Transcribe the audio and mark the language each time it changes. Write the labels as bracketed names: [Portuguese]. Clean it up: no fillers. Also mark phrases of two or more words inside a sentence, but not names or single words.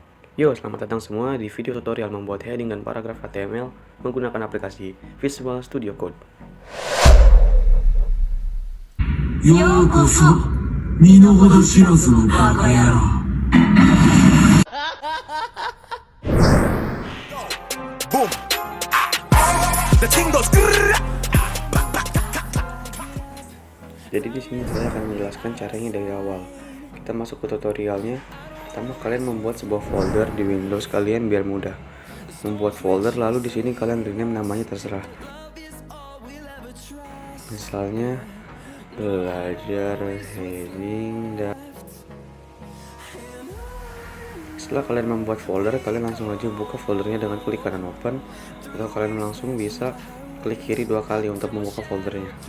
[Indonesian] Yo, selamat datang semua di video tutorial membuat heading dan paragraf HTML menggunakan aplikasi Visual Studio Code. [Japanese] ようこそ身の程知らずのバカ野郎 Boom. [English] The thing goes. [Indonesian] Jadi di sini saya akan menjelaskan caranya dari awal. Kita masuk ke tutorialnya. Pertama kalian membuat sebuah folder di Windows kalian biar mudah. Membuat folder lalu di sini kalian rename namanya terserah. Misalnya belajar heading dan setelah kalian membuat folder, kalian langsung aja buka foldernya dengan klik kanan open, atau kalian langsung bisa klik kiri 2 kali untuk membuka foldernya.